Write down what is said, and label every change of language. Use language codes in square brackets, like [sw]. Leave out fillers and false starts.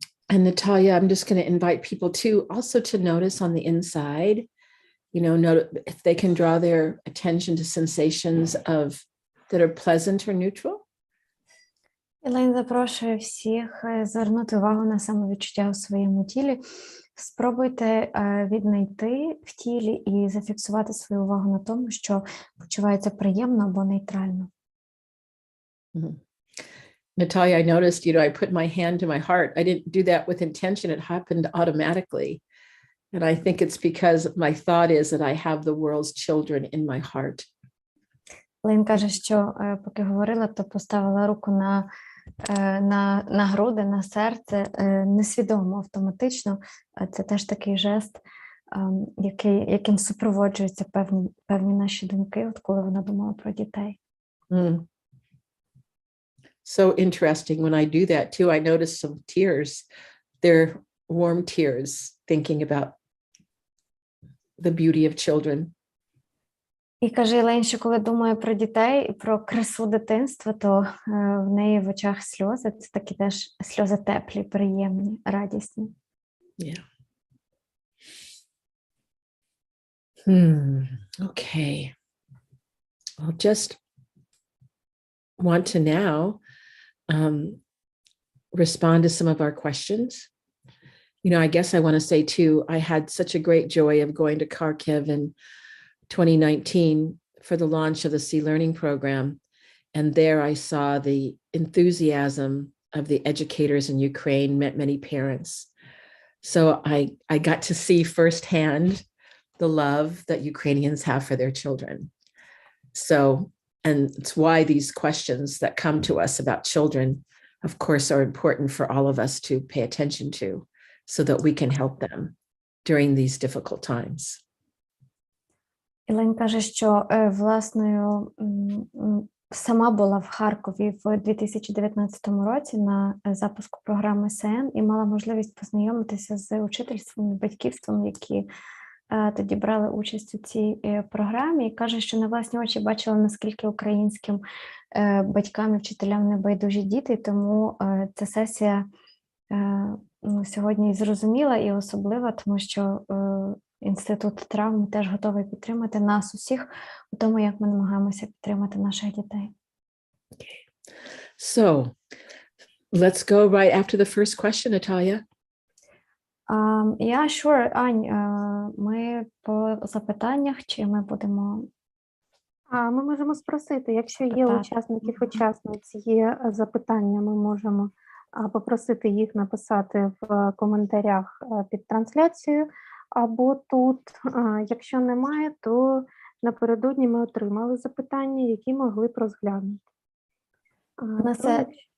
[en] And Natalia, I'm just going to invite people to also to notice on the inside, note if they can draw their attention to sensations that are pleasant or neutral. [uk] Елейн запрошує всіх звернути увагу на самовідчуття у своєму тілі. Спробуйте віднайти в тілі і зафіксувати свою увагу на тому, що почувається приємно або нейтрально. Mhm. [en] Natalia, I noticed, I put my hand to my heart. I didn't do that with intention. It happened automatically. And I think it's because my thought is that I have the world's children in my heart. [uk] Елейн каже, що поки говорила, то поставила руку на груди, на серце, несвідомо, автоматично. Це теж такий жест, яким супроводжуються певні наші думки, от коли вона думала про дітей. [en] Mm. So interesting. When I do that too, I notice some tears. They're warm tears, thinking about the beauty of children. [uk] І каже Елейн, що коли думає про дітей і про красу дитинства, то в неї в очах сльози. Це такі теж сльози теплі, приємні, радісні. [en] Yeah. Okay. I'll just want to now respond to some of our questions. I guess I want to say too, I had such a great joy of going to Kharkiv in 2019 for the launch of the Sea Learning program. And there I saw the enthusiasm of the educators in Ukraine, met many parents. So I got to see firsthand the love that Ukrainians have for their children. So, and it's why these questions that come to us about children, of course, are important for all of us to pay attention to so that we can help them during these difficult times. [uk] Елейн каже, що власною сама була в Харкові в 2019 році на запуску програми СМ і мала можливість познайомитися з учительством і батьківством, які тоді брали участь у цій програмі. І каже, що на власні очі бачила, наскільки українським батькам і вчителям не байдужі діти, тому ця сесія сьогодні зрозуміла і особлива, тому що Інститут травми теж готовий підтримати нас усіх у тому, як ми намагаємося підтримати наших дітей. [en] Okay. So, let's go right after the first question, Natalia. Yeah, sure, [uk] Ань, ми по запитаннях, чи ми будемо... Ми можемо спросити, якщо є учасниць є запитання, ми можемо попросити їх написати в коментарях під трансляцією, або тут, якщо немає, то напередодні ми отримали запитання, які могли б розглянути.